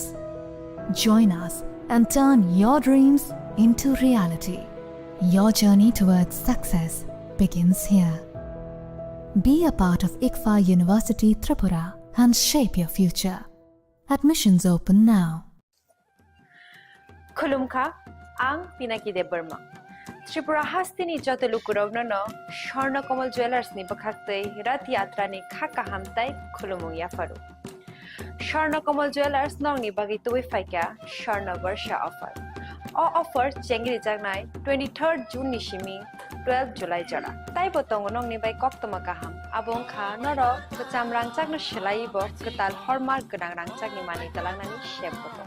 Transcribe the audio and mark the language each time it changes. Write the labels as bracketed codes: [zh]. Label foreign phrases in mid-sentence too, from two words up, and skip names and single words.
[en] Join us and turn your dreams into reality. Your journey towards success begins here. Be a part of ICFA University Tripura and shape your future. Admissions open now. [trp] Khulumkha, ang Pinaki de Burma. Tripura hastini joto lukurogno no Shorna Komal Jewelers ni bakhaktei rat yatra ni khaka hamtai khulumung ya faru. Shorna Komal Jewelers nong ni bagi tuwi faika Shorna Varsha offer. [en] All offer [trp] chengri jagnai 23rd June ni shimi 12 July jara. Tai botong nong ni bai koktoma kaham. Abong kha noro kecam rangcak no shelai bo ketal hormar genang rangcak ni mani talang nani shep botong.